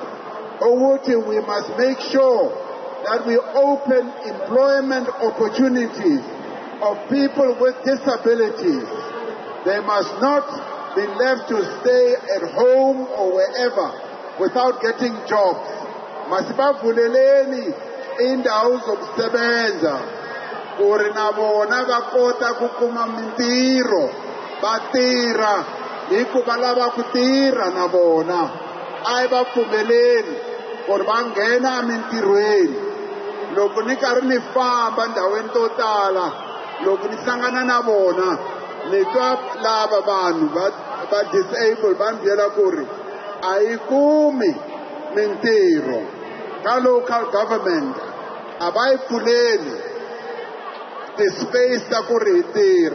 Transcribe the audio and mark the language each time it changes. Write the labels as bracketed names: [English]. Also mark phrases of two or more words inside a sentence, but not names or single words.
[English] We must make sure that we open employment opportunities of people with disabilities. They must not be left to stay at home or wherever without getting jobs. [Zulu] Masibavuleleni indawo zokusebenza [Tsonga] uri na vona va kota ku kuma mintirho, va tirha hikuva lava ku tirha na vona. A hi va pfumeleli ku ri va nghena mintirhweni. Loko ni karhi ni famba ndhawini to tala, loko ni hlangana na vona ni twa lava vanhu va disabled va ni byela ku ri a yi kumi mintirho ka [English] local government, [Tsonga] a va yi pfuleli ti-space ta ku ri hi tirha.